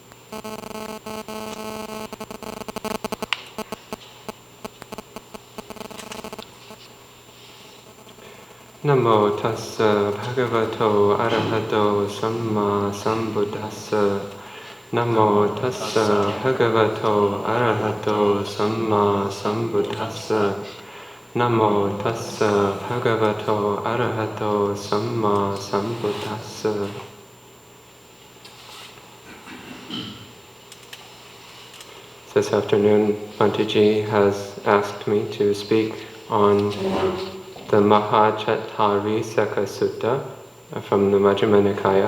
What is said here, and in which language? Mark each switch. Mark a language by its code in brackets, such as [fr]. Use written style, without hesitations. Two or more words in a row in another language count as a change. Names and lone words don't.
[pi] Namo tassa bhagavato arahato samma sambuddhassa. Namo tassa bhagavato arahato samma sambuddhassa. Namo tassa bhagavato arahato samma sambuddhassa. [en] This afternoon, Bhante Ji has asked me to speak on the Mahā-Cattārīsaka Sutta from the Majjhima Nikāya.